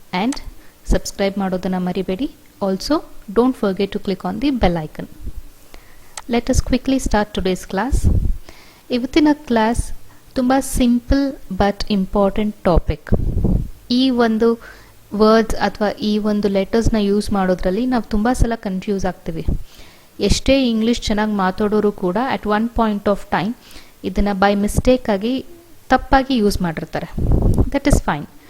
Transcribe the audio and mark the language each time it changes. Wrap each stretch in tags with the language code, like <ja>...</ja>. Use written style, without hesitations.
<en>And subscribe</en> <kn>ಮಾಡೋದನ್ನ ಮರಿಬೇಡಿ.</kn> <en>Also, don't forget to click on the bell icon. Let us quickly start today's class.</en> <kn>ಇವತ್ತಿನ class ತುಂಬ</kn> <en>Simple but important topic.</en> <kn>ಈ ಒಂದು words ಅಥವಾ ಈ ಒಂದು ಲೆಟರ್ಸ್ನ ಯೂಸ್ ಮಾಡೋದ್ರಲ್ಲಿ ನಾವು ತುಂಬ ಸಲ ಕನ್ಫ್ಯೂಸ್ ಆಗ್ತೀವಿ. ಎಷ್ಟೇ ಇಂಗ್ಲೀಷ್ ಚೆನ್ನಾಗಿ ಮಾತಾಡೋರು ಕೂಡ</kn> <en>at one point of time</en> <kn>ಇದನ್ನು ಬೈ ಮಿಸ್ಟೇಕಾಗಿ ತಪ್ಪಾಗಿ ಯೂಸ್ ಮಾಡಿರ್ತಾರೆ.</kn> <en>That is fine.</en>